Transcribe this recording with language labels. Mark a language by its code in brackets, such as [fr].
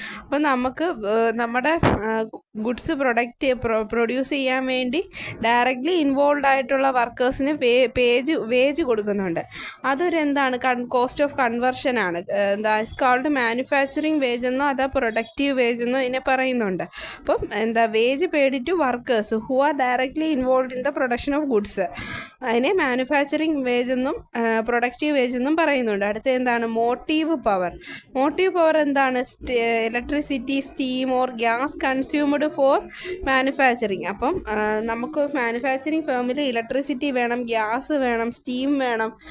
[ml] അപ്പോൾ നമുക്ക് നമ്മുടെ ഗുഡ്സ് പ്രൊഡ്യൂസ് ചെയ്യാൻ വേണ്ടി ഡയറക്റ്റ്ലി ഇൻവോൾവ് ആയിട്ടുള്ള വർക്കേഴ്സിന് വേജ് കൊടുക്കുന്നുണ്ട്. അതൊരു എന്താണ്? കോസ്റ്റ് ഓഫ് കൺവേർഷൻ ആണ്. എന്താ കാൾഡ് മാനുഫാക്ചറിങ് വേജ് എന്നോ അതാ പ്രൊഡക്റ്റീവ് വേജ് എന്നോ ഇതിനെ പറയുന്നുണ്ട്. അപ്പം എന്താ? [en] Wage to workers who are directly involved in the production of goods. [ml] അതിനെ മാനുഫാക്ചറിങ് വേജ് എന്നും പ്രൊഡക്റ്റീവ് വേജ് എന്നും പറയുന്നുണ്ട്. അടുത്ത എന്താണ്? Motive power. [en] Motive power എന്താണ്? Electricity, steam or gas consumed for manufacturing. [ml] അപ്പം നമുക്ക് മാനുഫാക്ചറിങ് ഫേമിൽ ഇലക്ട്രിസിറ്റി വേണം, ഗ്യാസ് വേണം, സ്റ്റീം വേണം.